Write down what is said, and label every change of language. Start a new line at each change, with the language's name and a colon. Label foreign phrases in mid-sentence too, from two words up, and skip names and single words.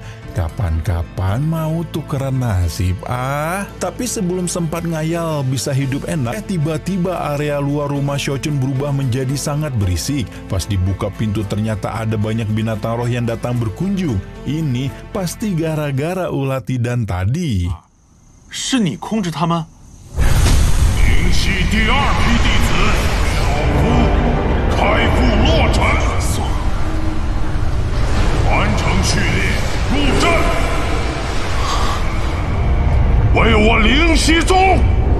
Indonesian: Kapan-kapan mau tukeran nasib Tapi sebelum sempat ngayal bisa hidup enak, tiba-tiba area luar rumah Shochun berubah menjadi sangat berisik. Pas dibuka pintu ternyata ada banyak binatang roh yang datang berkunjung. Ini pasti gara-gara ulah Tidan tadi.
Chinese: 是你控制他们？明系第2批弟子小夫开赴洛城，完成序列。入阵，为我灵犀宗